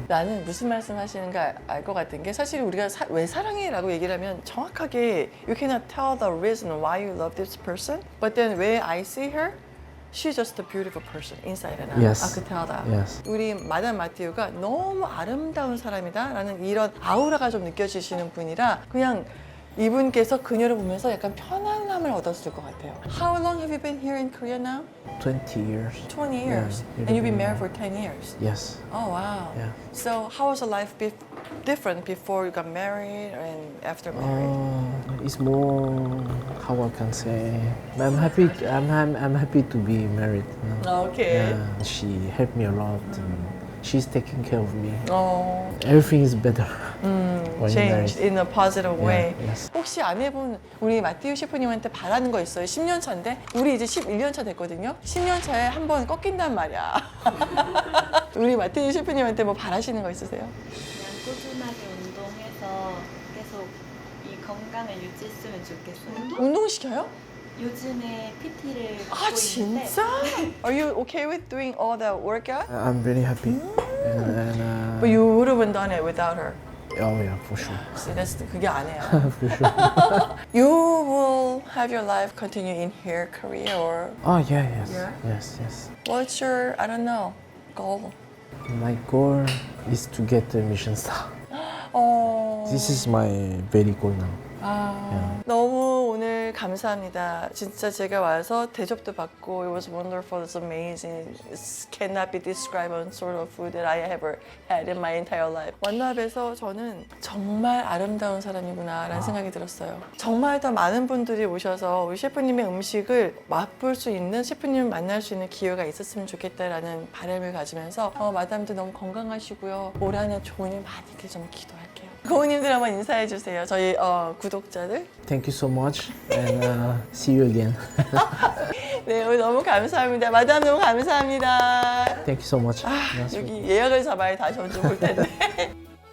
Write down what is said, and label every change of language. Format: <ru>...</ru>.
<ko>나는 무슨 말씀 하시는가 알 것 같은 게 사실 우리가 왜 사랑해 라고 얘기를 하면 정확하게</ko> <en>you cannot tell the reason why you love this person but then when I see her she's just a beautiful person inside and out. I could tell that. Yes.</en> <ko>우리 마담 마티우가 너무 아름다운 사람이다 라는 이런 아우라가 좀 느껴지시는 분이라 그냥 이분께서 그녀를 보면서 약간 편안함을 얻었을 것 같아요.</ko> <en>How long have you been here in Korea now? 20 years. 20 years. Yeah, And you've been married for 10 years. Yes. Oh wow. Yeah. So how was the life different before you got married and after married? It's more how I can say. I'm happy. I'm happy to be married. You know? Okay. Yeah, she helped me a lot. And she's taking care of me. Oh, Everything is better when you're changed married. in a positive way. Yes.</en> <ko>혹시 아내분 우리 마티우 셰프님한테 바라는 거 있어요? 10년 차인데 우리 이제 11년 차 됐거든요. 10년 차에 한 번 꺾인단 말이야. 우리 마티우 셰프님한테 뭐 바라시는 거 있으세요? 그냥 꾸준하게 운동해서 계속 이 건강을 유지했으면 좋겠어요. 운동시켜요? 요즘에 PT를 아 받고 있는데 진짜?</ko> <en>Are you okay with doing all that workout? I'm very happy. But you would have done it without her. Oh yeah, for sure. See, that's</en> <ko>그게 아내야.</ko> <en>For sure. You will have your life continue in here, Korea, or Oh yeah, yes, Yeah? yes, yes. what's your, I don't know, goal? My goal is to get the Michelin star.</en> <ko>어.</ko> <en>This is my very goal now.</en> <ko>아, 너무 오늘 감사합니다. 진짜 제가 와서 대접도 받고</ko> <en>it was wonderful, it's amazing. It cannot be described on sort of food that I ever had in my entire life.</en> <ko>완납에서 저는 정말 아름다운 사람이구나라는 생각이 들었어요. 정말 더 많은 분들이 오셔서 우리 셰프님의 음식을 맛볼 수 있는 셰프님을 만날 수 있는 기회가 있었으면 좋겠다라는 바람을 가지면서 마담도 너무 건강하시고요. 올 한 해 좋은 일 많이들 좀 기도할게요. 고모님들 한번 인사해 주세요. 저희 구독자들.</ko> <en>Thank you so much and see you again.</en> <ko>네, 오늘 너무 감사합니다. 마담 너무 감사합니다.</ko> <en>Thank you so much.</en> <ko>여기 예약을 잡아야 다시 언제 볼 텐데.</ko>